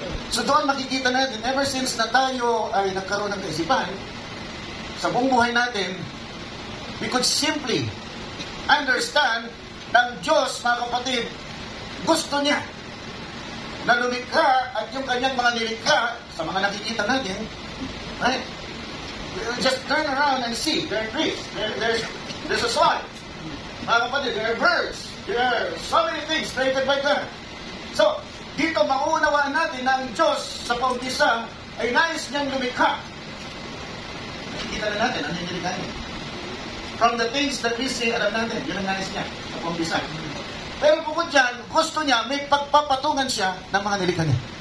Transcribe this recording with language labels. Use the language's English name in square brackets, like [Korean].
[Filipino] So doon makikita natin, ever since na tayo ay nagkaroon ng kaisipan, sa buong buhay natin, [English] we could simply understand [Filipino] ng Diyos, mga kapatid, gusto niya na lumikha at yung kanyang mga nilikha sa mga nakikita natin, [English] right? Just turn around and see. There are trees. There's a soil. [Filipino] Mga kapatid, [English] there are birds. There are so many things created by God. [Filipino] So, dito mauunawaan natin na ang Diyos sa paumpisa ay nais niyang lumikha. Nakikita na natin ang nilikha niya. [English] From the things that we see, [Filipino] alam natin, yun ang nais niya sa paumpisa. Pero bukod dyan, gusto niya, may pagpapatungan siya ng mga nilikha niya.